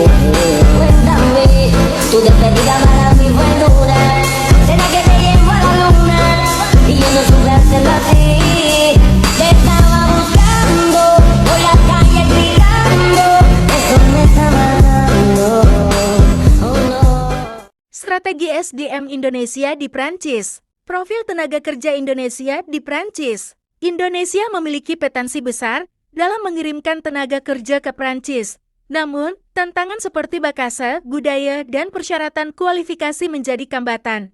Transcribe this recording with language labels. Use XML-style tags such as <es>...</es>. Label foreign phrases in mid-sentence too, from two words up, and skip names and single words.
<es>Cuéntame, tu despedida para mí fue dura. Será que te llevo a la luna y yo no supe hacerlo así. Te estaba buscando por la calle gritando. Eso me está matando. Oh no.</es> <id>Strategi SDM Indonesia di Prancis. Profil tenaga kerja Indonesia di Prancis. Indonesia memiliki potensi besar dalam mengirimkan tenaga kerja ke Prancis. Namun, tantangan seperti bahasa, budaya, dan persyaratan kualifikasi menjadi hambatan.</id>